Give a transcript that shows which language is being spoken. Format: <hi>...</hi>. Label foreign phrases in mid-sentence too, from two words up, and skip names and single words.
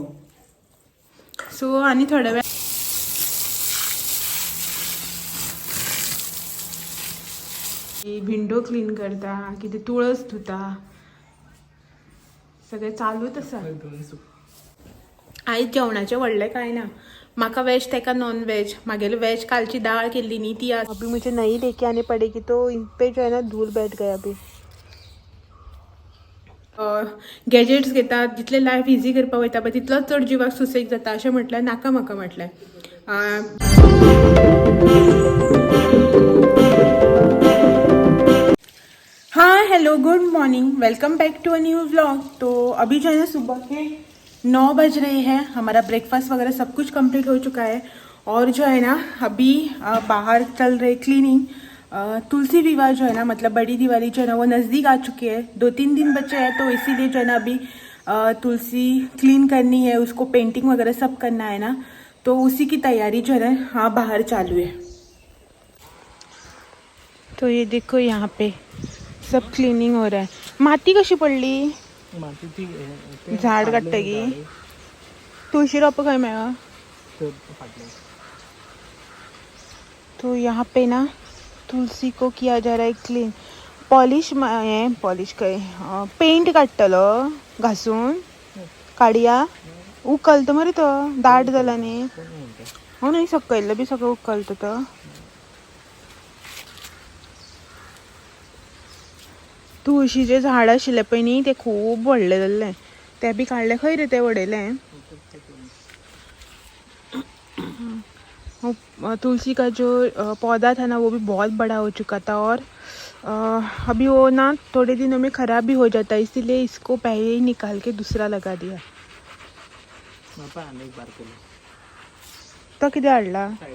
<kok>सो आनी थोड्या वेळ विंडो क्लीन करता, कितें तुळस धुता, सगळें चालूच आसा. आयज जेवणाचें व्हडलें कांय ना. म्हाका वेज तेका नॉन वेज. म्हागेली वेज कालची दाळ केल्ली न्ही ती</kok> <hi>अभी मुझे नहीं लेके आने पड़ेगी तो इन पे जो है ना धूल बैठ गया अभी.</hi> <kok>गॅजेट्स घेतात जितले लायफ इजी करपाक वयता पळय तितलोच चड जिवाक सुसेग जाता अशें म्हटल्यार नाका म्हाका म्हटलें.</kok> <en>हाँ Hello good morning, welcome back to a new vlog.</en> <hi>तो अभी जो है ना सुबह के 9 बज रहे हैं. हमारा ब्रेकफास्ट वगैरह सब कुछ कंप्लीट हो चुका है और जो है ना अभी बाहर चल रहे क्लीनिंग. तुलसी विवाह जो है ना मतलब बड़ी दिवाली जो है ना वो नज़दीक आ चुकी है. 2-3 दिन बचे हैं तो इसीलिए जो है ना अभी तुलसी क्लीन करनी है, उसको पेंटिंग वगैरह सब करना है ना, तो उसी की तैयारी जो है ना हाँ बाहर चालू है. तो ये देखो यहाँ पे सब क्लीनिंग हो रहा है.</hi> <kok>माती कशी पडली? झाड काडटगी तुळशी रोप खंय मेळ्ळा?</kok> <hi>तो यहाँ पे ना तुलसी को किया जा रहा है क्लीन.</hi> <kok>पॉलिश पेंट काडटलो घासून काडया उकलता मरे तो दाट जाला न्ही. हो न्ही सकयल्लो बी सगळं उकलता तो. तुळशीचे झाड आशिल्ले पळय न्ही ते खूब व्हडले जाल्ले ते बी काडले. खंय रे ते वडयले.</kok> <hi>तुलसी का जो पौधा था ना वो भी बहुत बड़ा हो चुका था और अभी वो ना थोड़े दिनों में ख़राब भी हो जाता है, इसीलिए इसको पहले ही निकाल के दूसरा लगा दिया.</hi> <kok>तो किधर हाडला?</kok>